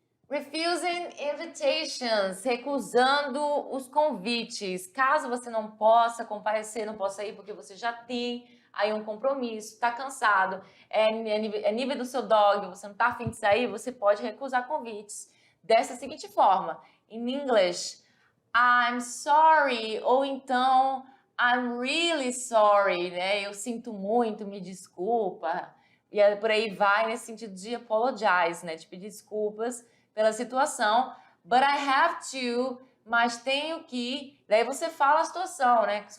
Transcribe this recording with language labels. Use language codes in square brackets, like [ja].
[pt] Refusing invitations, recusando os convites. Caso você não possa comparecer, não possa ir porque você já tem aí um compromisso, está cansado, é nível do seu dog, você não está afim de sair, você pode recusar convites dessa seguinte forma. [en] In English, I'm sorry, [pt] ou então [en] I'm really sorry, [pt] né? Eu sinto muito, me desculpa. E por aí vai nesse sentido de apologize, né? De pedir desculpas pela situação, [en] but I have to, [pt] mas tenho que, daí você fala a situação, né?